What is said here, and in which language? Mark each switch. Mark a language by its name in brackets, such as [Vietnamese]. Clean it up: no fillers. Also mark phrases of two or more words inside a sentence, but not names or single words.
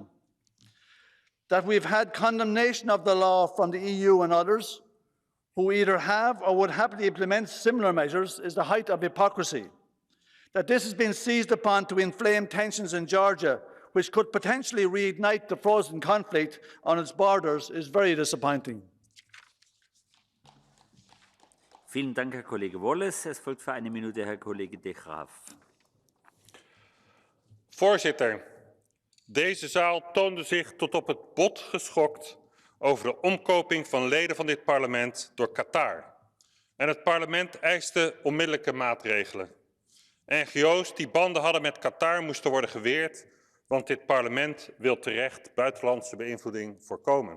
[English] That we've had condemnation of the law from the EU and others who either have or would happily implement similar measures is the height of hypocrisy. That this has been seized upon to inflame tensions in Georgia, which could potentially reignite the frozen conflict on its borders, is very disappointing. [German] Vielen Dank, Herr Kollege Wallace. Es folgt für eine Minute Herr Kollege De Graaf. [Dutch] Voorzitter, deze zaal toonde zich tot op het bot geschokt over de omkoping van leden van dit parlement door Qatar. En het parlement eiste onmiddellijke maatregelen. NGO's die banden hadden met Qatar moesten worden geweerd, want dit parlement wil terecht buitenlandse beïnvloeding voorkomen.